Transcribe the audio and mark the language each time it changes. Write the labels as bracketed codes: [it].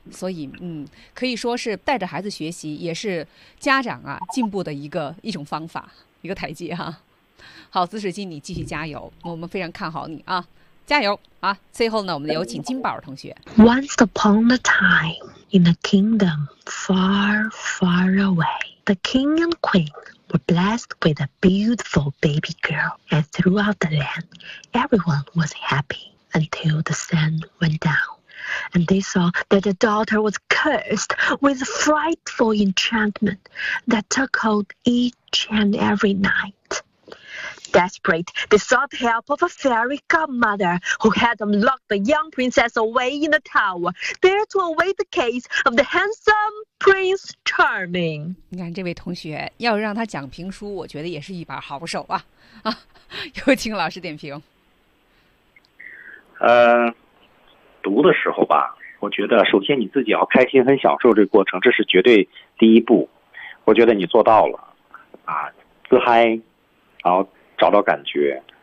[zh] 所以，嗯，可以说是带着孩子学习，也是家长啊进步的一种方法，一个台阶哈。好，紫水晶，你继续加油，我们非常看好你啊，加油啊！最后呢，我们有请金宝同学。 [en] Once upon a time. In a kingdom far, far away, the king and queen were blessed with a beautiful baby girl, and throughout the land, everyone was happy until the sun went down, and they saw that the daughter was cursed with a frightful enchantment that took hold each and every night. Desperate, they sought help of a fairy godmother who had them lock the young princess away in the tower, there to await the case of the handsome Prince Charming. [zh] 你看这位同学，要让他讲评书，我觉得也是一把好手啊！啊，有请老师点评。读的时候吧，我觉得首先你自己要开心，很享受这个过程，这是绝对第一步。我觉得你做到了，啊，自嗨，然后。找到感觉。